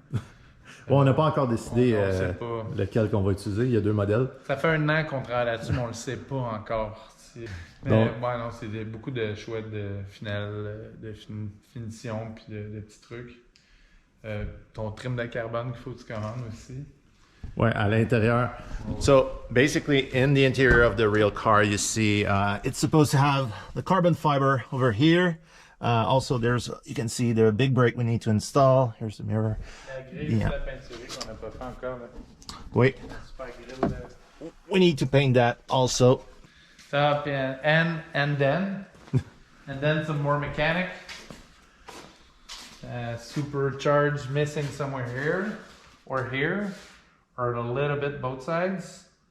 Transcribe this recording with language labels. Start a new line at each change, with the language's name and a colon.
French: Bon, on n'a pas encore décidé lequel qu'on va utiliser, il y a deux modèles. Ça fait un an qu'on travaille là-dessus, mais on ne le sait pas encore. Mais ouais, non, c'est beaucoup de choix de finition puis de petits trucs. Ton trim de carbone qu'il faut que tu commandes aussi. Ouais, à l'intérieur.
English: So basically, in the interior of the real car, you see it's supposed to have the carbon fiber over here. Also, you can see the big brake we need to install. Here's the mirror.
French: La grille, la peinturée qu'on n'a pas fait encore. Là. Oui. Super grille.
English: We need to paint that also. Top and then some more mechanic. Supercharged missing somewhere here or a little bit both sides.